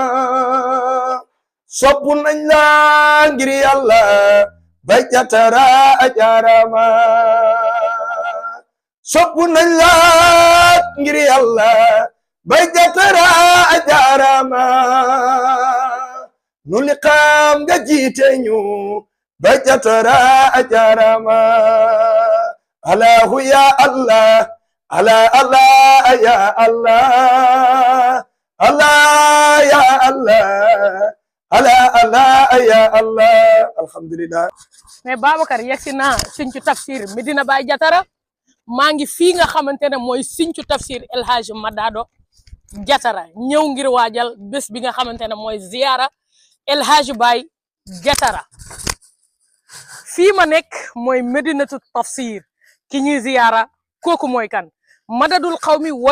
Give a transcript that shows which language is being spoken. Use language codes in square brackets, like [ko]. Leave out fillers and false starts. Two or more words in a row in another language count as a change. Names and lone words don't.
[wo] soppu nañ la ngir yàlla bay jatara a jaarama soppu nañ la ngir yàlla bay jatara a jaarama nu li xam nga jiite ñu bay jatara a jaarama [ar] الله يا الله ألا الله يا الله الله يا الله ألا الله يا الله الحمد لله. [wo] mais Babacar yegsi naa Sinthiou Tafsir Medina Baye Jatara maa ngi fii nga xamante ne mooy Sinthiou Tafsir El Hadj Madado Jatara ñëw ngir waajal bés bi nga xamante ne mooy ziyaara El Hadj Baye Jatara fii ma nekk mooy Medinatu Tafsir ki ñuy ziyaara kooku mooy kan [ar] مدد القوم و